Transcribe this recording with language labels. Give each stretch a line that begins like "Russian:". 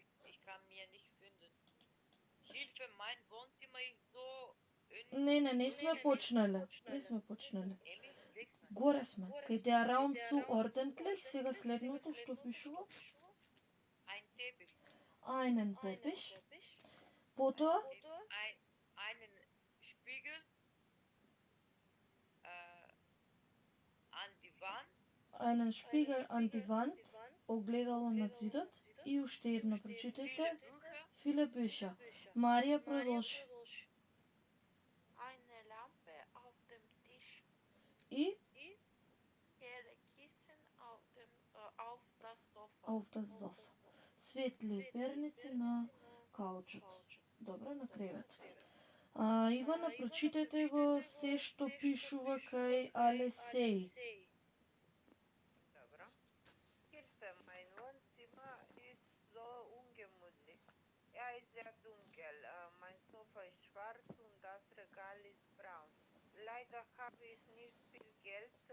German: Ich kann mir nicht finden. Hilfe, mein Wohnzimmer ist so...
Macedonian: Не сме почнале. Не сме почнале. Еми, век сме. Горе сме. Кај
German: der Raum zu ordentlich,
Macedonian: сега следното што пишува?
German: Ein Teppich. Einen Teppich. Потоа? Einen Spiegel an die Wand. Einen Spiegel an die Wand.
Macedonian: Огледало над зидот. И уште едно прочитајте.
German: Viele Bücher. Viele Bücher.
Macedonian: Марија продолжи.
German: Eine Lampe auf dem Tisch.
Macedonian: И
German: Helle Kissen auf das Sofa. auf das Sofa.
Macedonian: Светли перници на каучот. Добро, на креветот. Ивана, прочитајте го се што пишува кај Алесеј. Dobro.
German: Hilfe, mein Wohnzimmer ist so ungemütlich. Er ist sehr dunkel. Mein Sofa ist schwarz und das Regal ist braun. Leider habe ich nicht viel Geld.